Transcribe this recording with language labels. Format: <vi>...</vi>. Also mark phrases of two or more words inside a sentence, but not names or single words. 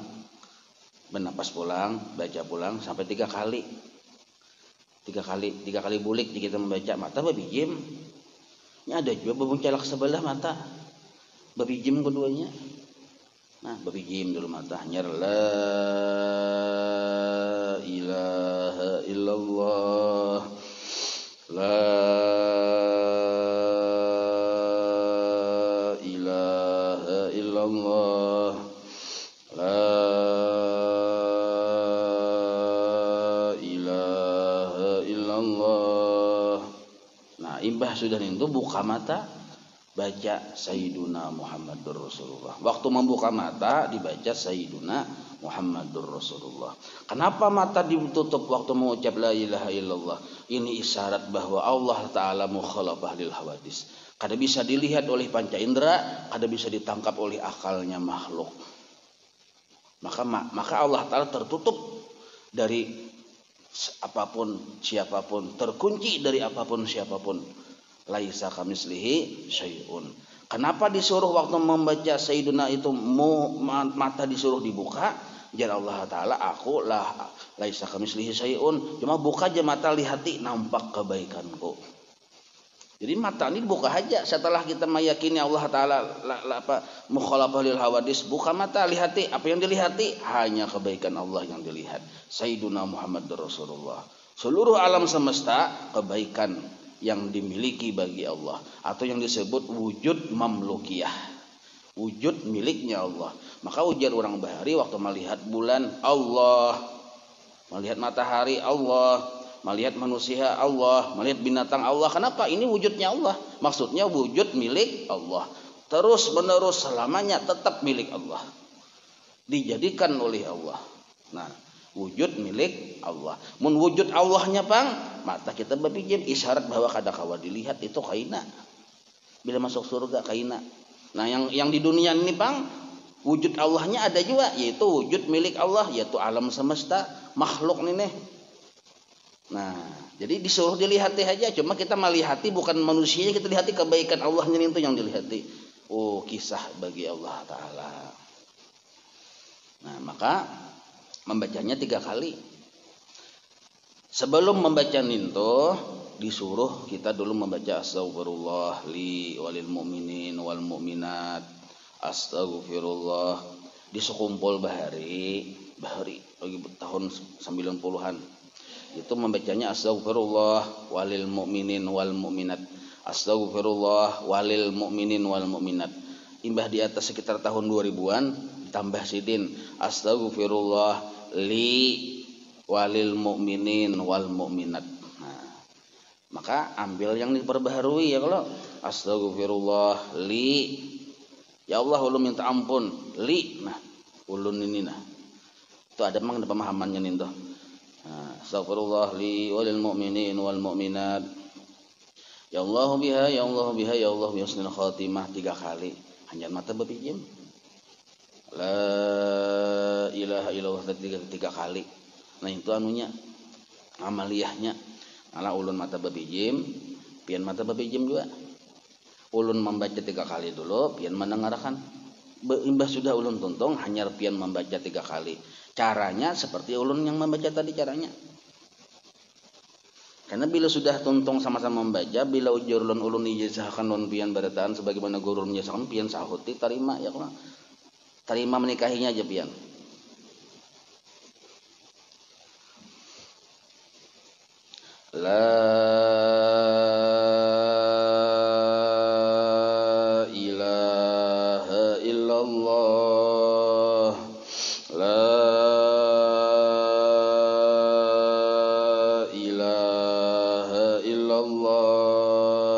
<bjn>Bernapas pulang, baca pulang sampai 3 kali. 3 kali bulik kita membaca. Mata babijim. Ini ada juga bebuncalak sebelah mata. Babijim keduanya. Nah, babijim dulu mata.</bjn> <ar>Nyar لا إله إلا الله. لا الله، لا إله إلا الله.</ar> <bjn>Nah, imbah sudah itu buka mata, baca</bjn> <ar>سيدنا محمد رسول الله.</ar> <bjn>Waktu membuka mata dibaca</bjn> <ar>سيدنا محمد رسول الله.</ar> <bjn>Kenapa mata ditutup waktu mengucap</bjn> <ar>لا إله إلا الله?</ar> <bjn>Ini isyarat bahwa Allah Ta'ala</bjn> <ar>مخالفة للحوادث.</ar> <bjn>Kada bisa dilihat oleh panca indera, kada bisa ditangkap oleh akalnya makhluk. Maka Allah Ta'ala tertutup dari apapun siapapun, terkunci dari apapun siapapun.</bjn> <ar>ليس كمثله شيء.</ar> <bjn>Kenapa disuruh waktu membaca Sayyiduna itu mata disuruh dibuka? Jar Allah Ta'ala, aku lah</bjn> <ar>ليس كمثله شيء.</ar> <bjn>Cuma buka aja mata, lihati nampak kebaikanku. Jadi mata ini buka aja setelah kita meyakini Allah Ta'ala</bjn> <ar>مخالفة للحوادث.</ar> <bjn>Buka mata, lihati. Apa yang dilihati? Hanya kebaikan Allah yang dilihat.</bjn> <ar>سيدنا محمد رسول الله.</ar> <bjn>Seluruh alam semesta kebaikan yang dimiliki bagi Allah. Atau yang disebut wujud mamlukiyah. Wujud miliknya Allah. Maka ujar orang Bahari waktu melihat bulan Allah. Melihat matahari Allah. Melihat manusia Allah, melihat binatang Allah. Kenapa? Ini wujudnya Allah. Maksudnya wujud milik Allah. Terus menerus selamanya tetap milik Allah. Dijadikan oleh Allah. Nah, wujud milik Allah. Mun wujud Allahnya pang, mata kita berpijim isyarat bahwa kada kawa dilihat itu kaina. Bila masuk surga kaina. Nah, yang di dunia ini pang, wujud Allahnya ada juga, yaitu wujud milik Allah, yaitu alam semesta, makhluk ini. Nah, jadi disuruh dilihati aja. Cuma kita melihati bukan manusianya, kita lihati kebaikan Allahnya itu yang dilihati. Oh, kisah bagi Allah Ta'ala. Nah, maka membacanya 3 kali. Sebelum membaca ninto, disuruh kita dulu membaca</bjn> <ar>أستغفر الله لي وللمؤمنين والمؤمنات.</ar> <bjn>Astaghfirullah. Di sekumpul bahari lagi tahun 90-an. Itu membacanya</bjn> <ar>أستغفر الله وللمؤمنين والمؤمنات. أستغفر الله وللمؤمنين والمؤمنات.</ar> <bjn>Imbah di atas sekitar tahun 2000-an tambah sidin</bjn> <ar>أستغفر الله لي وللمؤمنين والمؤمنات.</ar> <bjn>Nah, maka ambil yang diperbaharui ya, kalau</bjn> <ar>أستغفر الله لي,</ar> <bjn>ya Allah ulun minta ampun li, nah ulun ini nah itu ada memang pemahamannya nih tuh.</bjn> <ar>أستغفر الله لي وللمؤمنين والمؤمنات. يا الله بها، يا الله بها، يا الله بحسن الخاتمة</ar> <bjn>3 kali. Hanya mata berpijim.</bjn> <ar>لا إله إلا الله</ar> <bjn>tiga kali. Nah itu anunya amaliyahnya. Ala ulun mata babijim, pian mata babijim juga. Ulun membaca 3 kali dulu, pian mendengarkan. Imbah sudah ulun tuntung, hanya pian membaca 3 kali. Caranya seperti ulun yang membaca tadi caranya. Karena bila sudah tuntung sama-sama membaca, bila ujur ulun ijazahkan ulun pian barataan sebagaimana guru menyesahkan pian sahuti terima ya kalau terima menikahinya aja pian.</bjn> <ar>لا إله إلا الله. لا إله إلا الله.</ar>